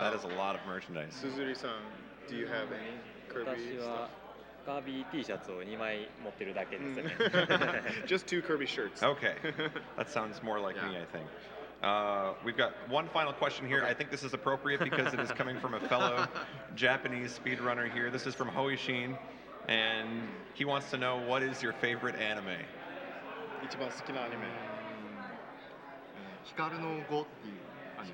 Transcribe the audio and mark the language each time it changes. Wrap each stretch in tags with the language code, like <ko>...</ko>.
<en>That is a lot of merchandise. Suzuri-san, do you have any Kirby</en> <ja>私は</ja> <en>stuff?</en> <ja>カービィ T シャツを2枚持ってるだけですね。</ja> <en>Just 2 Kirby shirts. Okay. That sounds more like me, I think. We've got one final question here. I think this is appropriate because it is coming from a fellow Japanese speedrunner here. This is from Hoishin, and he wants to know, what is your favorite anime?</en> <ja>一番好きなアニメ。光の碁っていうアニメ。</ja>